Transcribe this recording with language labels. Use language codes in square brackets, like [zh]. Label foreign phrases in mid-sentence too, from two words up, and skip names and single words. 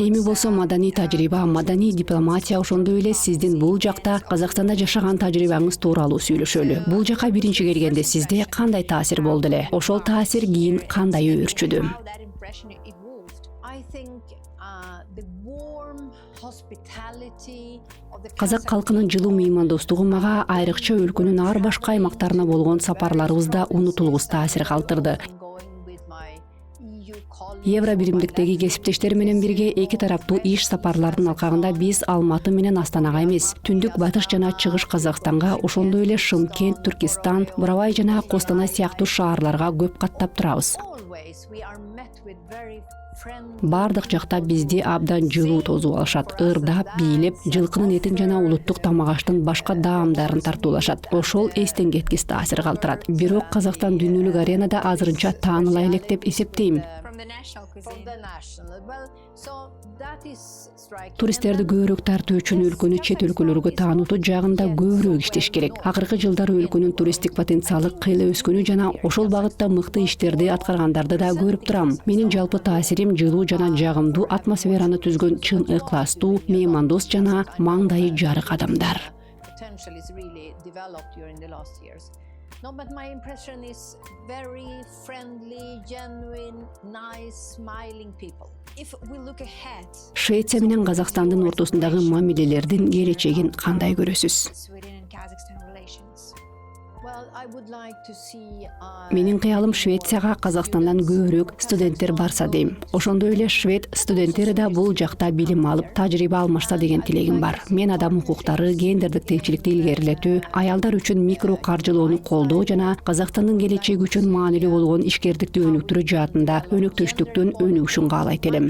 [ky] Эми болсо маданий тажрыйба, маданий дипломатия, ошондой эле сиздин бул жакта Казакстанда жашаган тажрыйбаңыз тууралуу сүйлөшөлү. Бул жака биринчи келгенде сизде кандай таасир болду эле? Ошол таасир кийин кандай өөрчүдү? [en] how that impression evolved. I think the warm hospitality of the [ky] Казак калкынын жылуу меймандостугу мага айрыкча өлкөнүн ар башка аймактарына болгон сапарларыбызда унутулгус таасир калтырды. [en] going with my EU colleagues. [ky] Евро биримдиктеги кесиптештер менен бирге эки тараптуу иш сапарлардын алкагында биз Алматы менен Астанага эмес, түндүк батыш жана чыгыш Казакстанга, ошондой эле Шымкент, Түркистан, Бурабай жана Костанай сыяктуу шаарларга көп каттап турабыз. [en] Always we are met with very friendly. [ky] Бардык жакта бизди абдан жылуу тосуп алышат, ырдап, бийлеп, жылкынын этин жана улуттук тамак аштын башка даамдарын тартуулашат. Ошол эстен кеткис таасир калтырат. Бирок Казакстан дүйнөлүк аренада азырынча тааныла элек деп эсептейм. [en] From the national cuisine. From the national. Well, so that is striking. [ky] Туристтерди көбүрөөк тартуу үчүн өлкөнү чет өлкөлөргө таанутуу жагында көбүрөөк иштеш керек. Акыркы жылдары өлкөнүн туристтик потенциалы кыйла өскөнү жана ошол багытта мыкты иштерди аткаргандарды да көрүп турам. Менин жалпы таасирим жылуу жана жагымдуу атмосфераны түзгөн чын ыкластуу, меймандос жана маңдайы жарык адамдар. [en] Potential is really developed during the last years. No, but my impression is very friendly, genuine, nice, smiling people. If we look ahead, [ky] Швеция менен Казакстандын ортосундагы мамилелердин келечегин кандай көрөсүз? [en] Sweden and Kazakhstan relations. Well, I would like to see [ky] Менин кыялым Швецияга Казакстандан көбүрөөк студенттер барса дейм. Ошондой эле швед студенттери да бул жакта билим алып, тажрыйба алмашса деген тилегим бар. Мен адам укуктары, гендердик теңчиликти илгерилетүү, аялдар үчүн микро каржылоону колдоо жана Казакстандын келечеги үчүн маанилүү болгон ишкердикти өнүктүрүү жаатында өнөктөштүктүн өнүгүшүн каалайт элем.